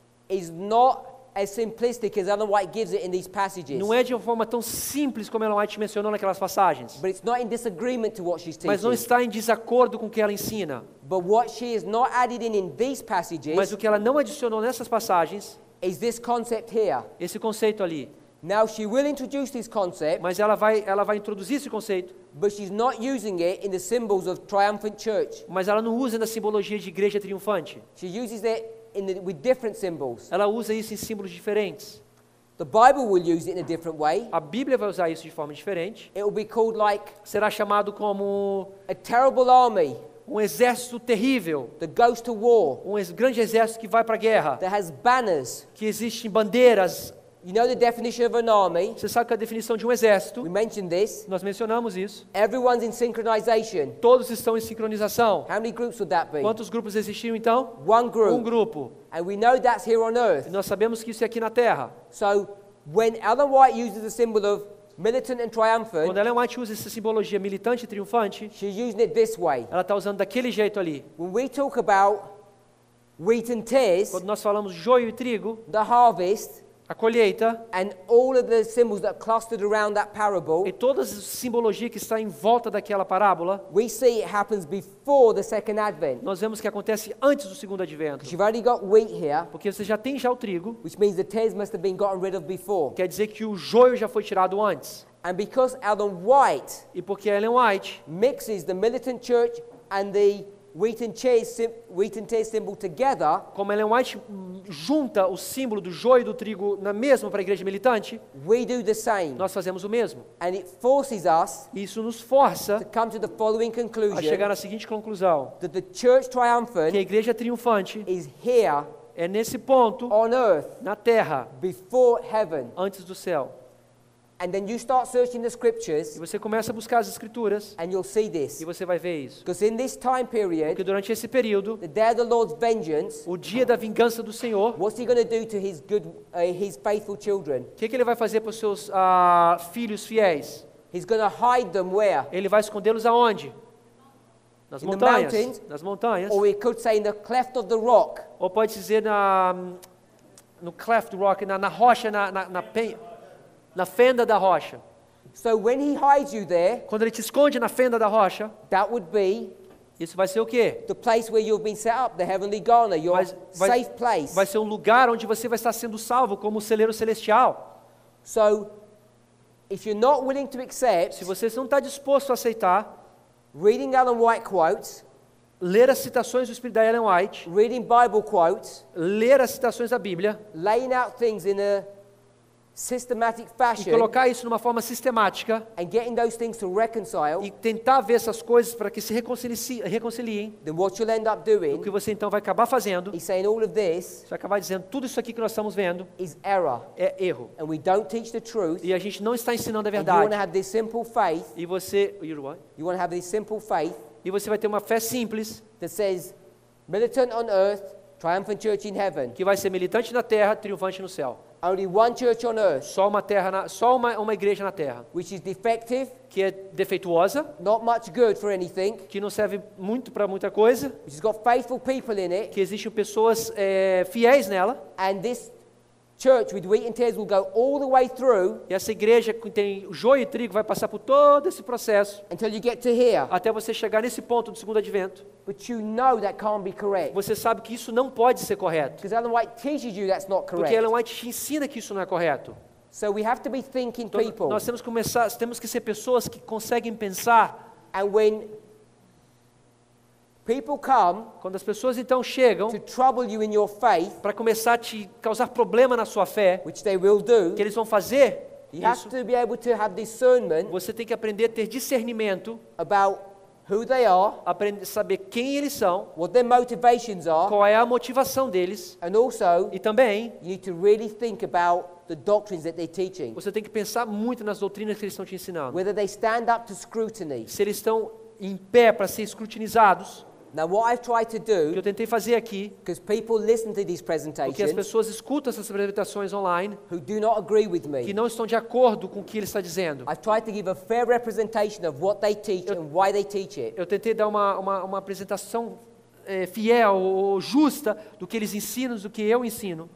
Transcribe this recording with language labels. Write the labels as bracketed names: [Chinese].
[English] is not as simplistic as Ellen White gives it in these passages. [Portuguese] não é de uma forma tão simples como Ellen White mencionou naquelas passagens, [English] But it's not in disagreement to what she's [Portuguese] mas não [English] teaching. [Portuguese] está em desacordo com o que ela ensina. [English] But what she is not added in these passages [Portuguese] Mas o que ela não adicionou nessas passagens, [English] is this concept here. [Portuguese] esse conceito ali. [English] Now she will introduce this concept, [Portuguese] Mas ela vai introduzir esse conceito, [English] but she's not using it in the symbols of triumphant church. [Portuguese] mas ela não usa na simbologia de igreja triunfante. [English] She uses it with different symbols. [Portuguese] Ela usa isso em símbolos diferentes. [English] The Bible will use it in a different way. [Portuguese] A Bíblia vai usar isso de forma diferente. [English] It will be called like [Portuguese] Será chamado como [English] a terrible army [Portuguese] um exército terrível, [English] that goes to war, [Portuguese] grande exército que vai para a guerra, [English] that has banners. [Portuguese] que existem bandeiras. [English] You know the definition of an army? [Portuguese] Você sabe que a definição de um exército, [English] We mentioned this. [Portuguese] nós mencionamos isso. [English] Everyone's in synchronization. [Portuguese] Todos estão em sincronização. [English] How many groups would that be? [Portuguese] Quantos grupos existiam então? [English] One [Portuguese] Um [English] group. [Portuguese] grupo. [English] And we know that's here on [Portuguese] E [English] earth. [Portuguese] nós sabemos que isso é aqui na Terra. [English] So when Ellen White uses the symbol of militant and triumphant, [Portuguese] Quando Ellen White usa essa simbologia militante e triunfante, [English] she's using it this way. [Portuguese] ela está usando daquele jeito ali. [English] When we talk about wheat and tares, [Portuguese] Quando nós falamos joio e trigo, [English] the harvest, [Portuguese] a colheita, [English] and all of the symbols that are clustered around that parable, [Portuguese] e toda a simbologia que está em volta daquela parábola, [English] we see it happens before the second advent. [Portuguese] nós vemos que acontece antes do segundo advento. [English] Because you've only got wheat here, [Portuguese] Porque você já tem o trigo, [English] which means the tares must have been gotten rid of before. [Portuguese] quer dizer que o joio já foi tirado antes. [English] And because Ellen White [Portuguese] E porque Ellen White [English] mixes the militant church and the wheat and tares symbol together, [Portuguese] como Ellen White junta o símbolo do joio e do trigo na mesma para a igreja militante, [English] we do the same. [Portuguese] nós fazemos o mesmo. [English] And it forces us [Portuguese] E isso nos força [English] to come to the following [Portuguese] a chegar [English] conclusion [Portuguese] na seguinte conclusão, [English] that the church [Portuguese] que a [English] triumphant [Portuguese] igreja triunfante [English] is here [Portuguese] é nesse ponto, [English] on earth [Portuguese] na terra, [English] before heaven. [Portuguese] antes do céu. [English] And then you start searching the [Portuguese] E [English] scriptures [Portuguese] você começa a buscar as escrituras [English] and you'll see this. [Portuguese] e você vai ver isso. [English] Because in this time [Portuguese] Porque [English] period, [Portuguese] durante esse período, [English] the day of the Lord's vengeance, [Portuguese] o dia da vingança do Senhor, [English] what's he going to do to his faithful children? [Portuguese] o que ele vai fazer para os seus filhos fiéis? [English] He's going to hide them where? [Portuguese] Ele vai escondê-los aonde? Nas [English] In the [Portuguese] montanhas. [English] mountains. [Portuguese] Nas montanhas. [English] Or we could say in the cleft of the rock. [Portuguese] Ou pode dizer no [English] cleft rock, [Portuguese] na rocha, na fenda da rocha. [English] So when he hides you there, [Portuguese] Quando ele te esconde na fenda da rocha, [English] that would be [Portuguese] isso vai ser o quê? [English] the place where you've been set up, the heavenly Ghana, your safe place. [Portuguese] Vai ser um lugar onde você vai estar sendo salvo como celeiro celestial. [English] So if you're not willing to accept [Portuguese] Se você não está disposto a aceitar, [English] reading Ellen White quotes, [Portuguese] ler as citações do Espírito da Ellen White, [English] reading Bible quotes, [Portuguese] ler as citações da Bíblia, [English] laying out things in a systematic [Portuguese] e [English] fashion [Portuguese] colocar isso numa forma sistemática [English] and getting those things to reconcile, [Portuguese] e tentar ver essas coisas para que se reconciliem, [English] then what you'll end up [Portuguese] o [English] doing [Portuguese] que você então vai acabar fazendo, [English] is saying all of this [Portuguese] você vai acabar dizendo tudo isso aqui que nós estamos vendo [English] is error. [Portuguese] é erro. [English] And we don't teach the truth. [Portuguese] E a gente não está ensinando a [English] And you want to [Portuguese] verdade. [English] have this simple faith. [Portuguese] E você, [English] You want to have this simple faith [Portuguese] e você vai ter uma fé simples, [English] that says, militant on earth, triumphant church in heaven. [Portuguese] que vai ser militante na terra, triunfante no céu. [English] Only one church on earth, [Portuguese] Só uma terra, só uma igreja na terra, [English] which is defective, [Portuguese] que é defeituosa, [English] not much good for anything, [Portuguese] que não serve muito para muita coisa, [English] which has got faithful people in it, [Portuguese] que existem pessoas fiéis nela, [English] and this church with wheat and tares will go all the way through [Portuguese] e essa igreja que tem joio e trigo vai passar por todo esse processo [English] until you get to here. [Portuguese] até você chegar nesse ponto do segundo advento. [English] But you know that can't be correct. [Portuguese] Você sabe que isso não pode ser correto, [English] Because Ellen White teaches you that's not [Portuguese] porque [English] correct. [Portuguese] Ellen White te ensina que isso não é correto. [English] So we have to be thinking [Portuguese] Então, [English] people. [Portuguese] nós temos que ser pessoas que conseguem pensar. [English] And when people come [Portuguese] Quando as pessoas então chegam [English] to trouble you in your faith, [Portuguese] para começar a te causar problema na sua fé, [English] which they will do, [Portuguese] que eles vão fazer [English] you have [Portuguese] isso, [English] to be able to have discernment [Portuguese] você tem que aprender a ter discernimento, [English] about who they are, [Portuguese] aprender a saber quem eles são, [English] what their motivations are, [Portuguese] qual é a motivação deles, [English] and also [Portuguese] e também [English] you need to really think about the doctrines that they're teaching, [Portuguese] você tem que pensar muito nas doutrinas que eles estão te ensinando. [English] whether they stand up to scrutiny. [Portuguese] Se eles estão em pé para ser escrutinizados, [English] Now, what I've tried to [Portuguese] o que eu [English] do, [Portuguese] tentei fazer aqui, [English] because people listen to these [Portuguese] porque as [English] presentations [Portuguese] pessoas escutam essas apresentações online, [English] who do not agree with [Portuguese] que [English] me, [Portuguese] não estão de acordo com o que ele está dizendo. [English] I've tried to give a fair representation of what they teach and why they teach it. [Portuguese] Eu tentei dar uma apresentação fiel ou justa do que eles ensinam, do que eu ensino.